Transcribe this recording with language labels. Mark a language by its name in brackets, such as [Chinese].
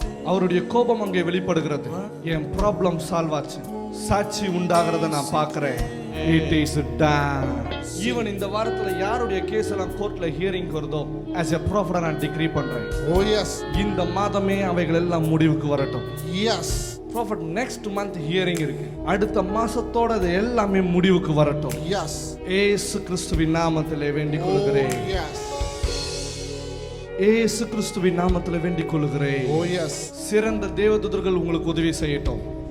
[Tamil] அவருடைய கோபம் அங்கே வெளிப்படுகிறது. என் ப்ராப்ளம் சால்வ் ஆச்சு, சாட்சி உண்டாகிறத நான் பார்க்கிறேன். [English] It is done. [Tamil] ஈவன் இந்த வாரத்துல யாருடைய கேஸ் எல்லாம் கோர்ட்ல ஹியரிங் வருதோ [English] as a prophet [Tamil] நான் டிக்ரீ பண்றேன். [English] Oh yes. [Tamil] இந்த மாதமே அவைகள் எல்லாம் முடிவுக்கு வரட்டும். [English] Yes. Prophet next month hearing இருக்கு. [Tamil] அடுத்த மாசத்தோட அது எல்லாமே முடிவுக்கு வரட்டும். [English] Yes. [Tamil] இயேசு கிறிஸ்துவின் நாமத்திலே வேண்டிக் கொள்கிறேன். [English] Oh yes. [Tamil] இயேசு கிறிஸ்துவின் நாமத்திலே வேண்டிக் கொள்கிறேன். [English] Oh yes. [Tamil] சிறந்த தேவதூதர்கள் உங்களுக்கு உதவி செய்யட்டும்.